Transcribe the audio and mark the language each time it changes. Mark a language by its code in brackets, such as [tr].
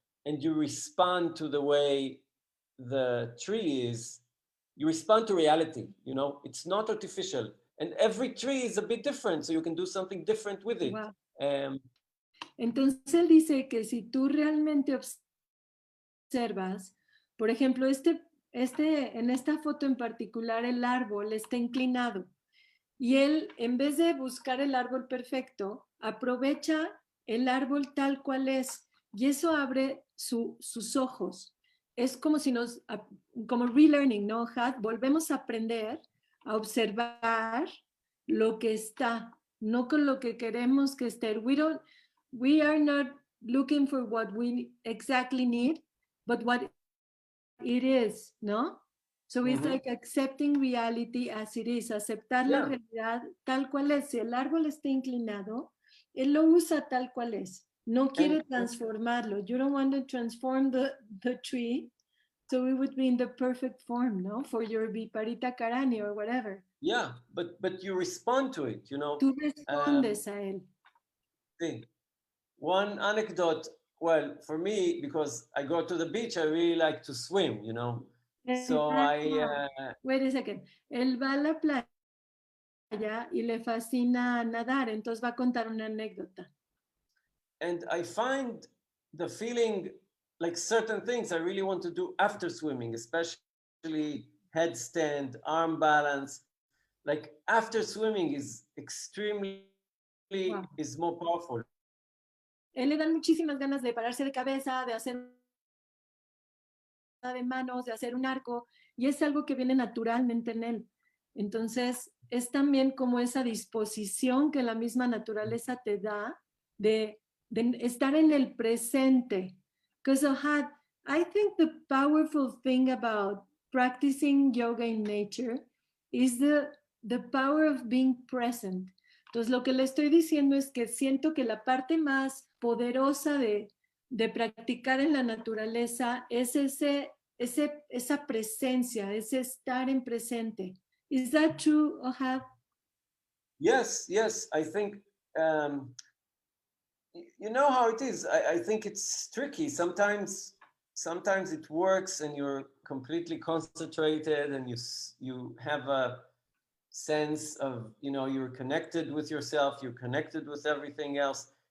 [en] and you respond to the way the tree is, you respond to reality, you know, it's not artificial. And every tree is a bit different, so you can do something different with it. Wow. [es] Entonces él dice que si tú realmente observas, por ejemplo, en esta foto en particular, el árbol está inclinado y él, en vez de buscar el árbol perfecto, aprovecha el árbol tal cual es y eso abre sus ojos. Es como si como relearning, ¿no, Ohad? Volvemos a aprender a observar lo que está, no con lo que queremos que esté. [en] We are not looking for what we exactly need, but what it is, ¿no? So it's like accepting reality as it is, [es] aceptar la realidad tal cual es. Si el árbol está inclinado, él lo usa tal cual es. No quiere transformarlo. [en] You don't want to transform the tree, so it would be in the perfect form, no? For your Viparita Karani or whatever. Yeah, but you respond to it, you know. [es] Tú respondes a él. Sí. [en] One anecdote, well, for me, because I go to the beach, I really like to swim, you know. So Wait a second. [es] Él va a la playa y le fascina nadar, entonces va a contar una anécdota. [en] And I find the feeling like certain things I really want to do after swimming, especially headstand, arm balance. Like after swimming is extremely, is more powerful. [es] Él le dan muchísimas ganas de pararse de cabeza, de hacer de manos, de hacer un arco, y es algo que viene naturalmente en él. Entonces, es también como esa disposición que la misma naturaleza te da de estar en el presente. [en] Because Ohad, I think the powerful thing about practicing yoga in nature is the power of being present. [es] Entonces, lo que le estoy diciendo es que siento que la parte más poderosa de practicar en la naturaleza es esa presencia, ese estar en presente. [en] Is that true, Ohad? Yes, I think, you know how it is. I think it's tricky. Sometimes it works and you're completely concentrated and you have a sense of, you know, you're connected with yourself, you're connected with everything else.